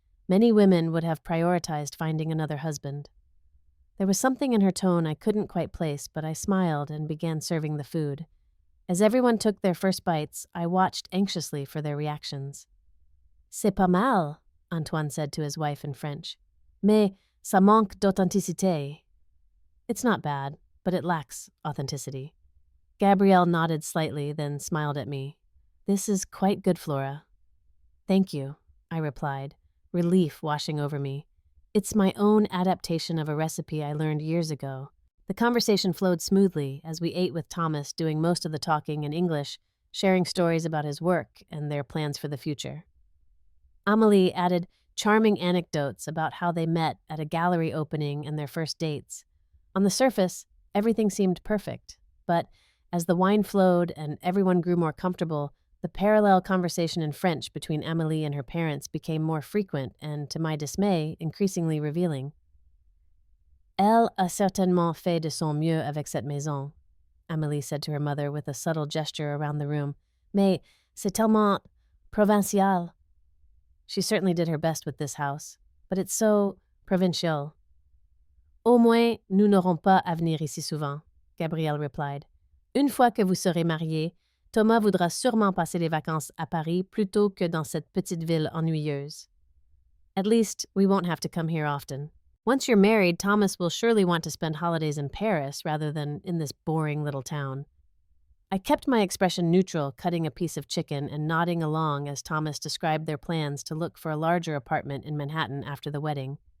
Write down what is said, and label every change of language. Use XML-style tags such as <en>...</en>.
<en>"Many women would have prioritized finding another husband." There was something in her tone I couldn't quite place, but I smiled and began serving the food. As everyone took their first bites, I watched anxiously for their reactions.</en> <fr>"C'est pas mal,"</fr> <en>Antoine said to his wife in French.</en> <fr>"Mais ça manque d'authenticité."</fr> <en>"It's not bad, but it lacks authenticity." Gabrielle nodded slightly, then smiled at me. "This is quite good, Flora." "Thank you," I replied, relief washing over me. It's my own adaptation of a recipe I learned years ago. The conversation flowed smoothly as we ate with Thomas doing most of the talking in English, sharing stories about his work and their plans for the future. Amélie added charming anecdotes about how they met at a gallery opening and their first dates. On the surface, everything seemed perfect, but as the wine flowed and everyone grew more comfortable, the parallel conversation in French between Amélie and her parents became more frequent and, to my dismay, increasingly revealing.</en> <fr>"Elle a certainement fait de son mieux avec cette maison,"</fr> <en>Amélie said to her mother with a subtle gesture around the room.</en> <fr>"Mais c'est tellement provincial."</fr> <en>"She certainly did her best with this house, but it's so provincial."</en> <fr>"Au moins, nous n'aurons pas à venir ici souvent,"</fr> <en>Gabrielle replied.</en> <fr>"Une fois que vous serez mariés, Thomas voudra sûrement passer les vacances à Paris plutôt que dans cette petite ville ennuyeuse."</fr> <en>"At least, we won't have to come here often. Once you're married, Thomas will surely want to spend holidays in Paris rather than in this boring little town." I kept my expression neutral, cutting a piece of chicken and nodding along as Thomas described their plans to look for a larger apartment in Manhattan after the wedding.</en>